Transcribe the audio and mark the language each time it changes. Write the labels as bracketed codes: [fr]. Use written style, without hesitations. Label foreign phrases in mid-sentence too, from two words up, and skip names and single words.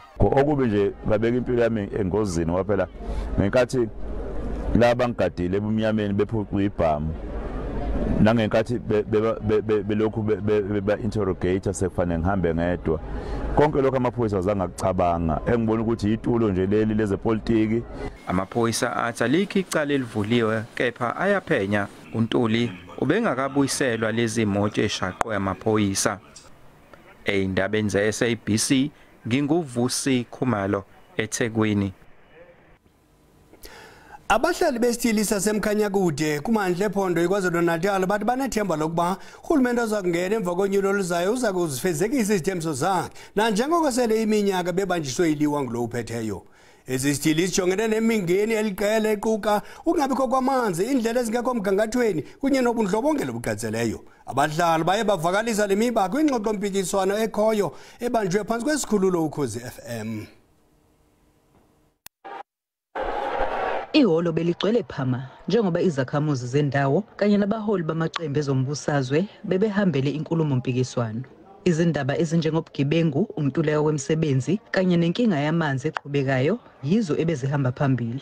[zu] Okube nje babeka impilo yami engozini waphela ngenkathi laba ngigadile ebumnyameni bephuqa ibhamu nangenkathi belokhu beba interrogator sekufanele ngihambe ngedwa. Konke lokho amaphoyisa azangakucabanga engibona ukuthi itulo nje leli lezepolitiki. Amaphoyisa athi alikho icala elivuliwe kepha ayaphenya. uNtuli ubengakabuyiselwa lezi moto eshaqwe amaphoyisa. Eindabeni ze-SABC nginguvusi Khumalo eThekwini. [xh] Abahlali besithili sasemkhanyakude kumandla ephondo iKwaZulu-Natal bathi banethemba lokuba uhulumende ozakungena emva konyulo oluzayo uza kuzifezekisa izithembiso zakhe nanjengoko sele iminyaka bebanjiswe iliwa ngulo uphetheyo. Ezi zithili zijongene nemingeni eliqela equka ukungabikho kwamanzi, indlela ezingekho mgangathweni kunye nobundlobongela obucatseleyo. Abahlali baye bavakalisa le miba kwingxoxo-mpikiswano ekhoyo ebanjwe phantsi kwesikhululo Ukhozi FM. [zu] Ihholo beligcwele phama njengoba izakhamuzi zendawo kanye nabaholi bamaqembu ezombusazwe bebehambele inkulumo mpikiswano. Izindaba ezinjengobugebengu, umntuleko kwemisebenzi kanye nenkinga yamanzi eqhubekayo yizo ebezihamba phambili.